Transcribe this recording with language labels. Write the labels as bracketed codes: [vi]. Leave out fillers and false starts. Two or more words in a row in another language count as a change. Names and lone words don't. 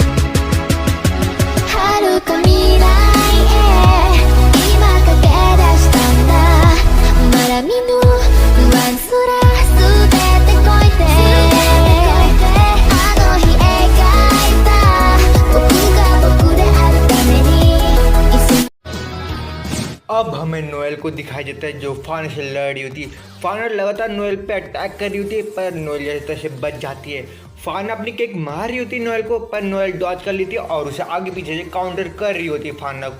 [ja] 遥か未来へ今駆け出したんだまだ見ぬ不安すら捨ててこいてあの日描いた僕が僕であるために [hi] अब हमें नोएल को दिखाई देता है जो फाना से लड़ रही होती है। फाना लगातार नोएल पे अटैक कर रही होती है पर नोएल जैसे तैसे बच जाती है। फाना अपनी किक मार रही होती है नोएल को पर नोएल डॉज कर लेती है और उसे आगे पीछे से काउंटर कर रही होती है फाना को।